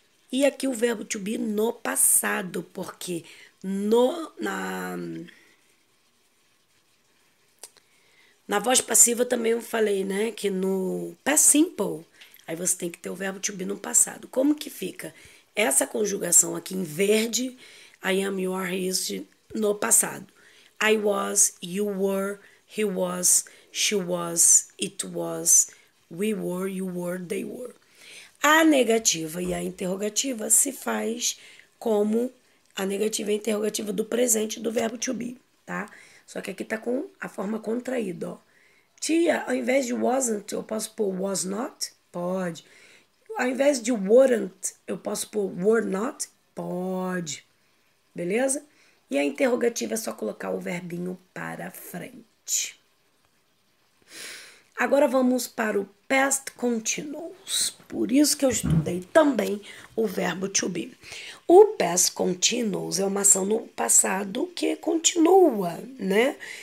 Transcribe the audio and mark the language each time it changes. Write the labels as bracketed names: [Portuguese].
[Portuguese] E aqui o verbo to be no passado, porque na voz passiva também eu falei, né, que no past simple, aí você tem que ter o verbo to be no passado. Como que fica? Essa conjugação aqui em verde, [English] I am, you are, he is, [Portuguese] no passado. [English] I was, you were, he was, she was, it was, we were, you were, they were. [Portuguese] A negativa e a interrogativa se faz como a negativa e a interrogativa do presente do verbo to be, tá? Só que aqui tá com a forma contraída, ó. Tia, ao invés de wasn't, eu posso pôr [English] was not? [Portuguese] Pode. Ao invés de weren't, eu posso pôr [English] were not? [Portuguese] Pode. Beleza? E a interrogativa é só colocar o verbinho para frente. Agora vamos para o past continuous. Por isso que eu estudei também o verbo to be. O past continuous é uma ação no passado que continua, né?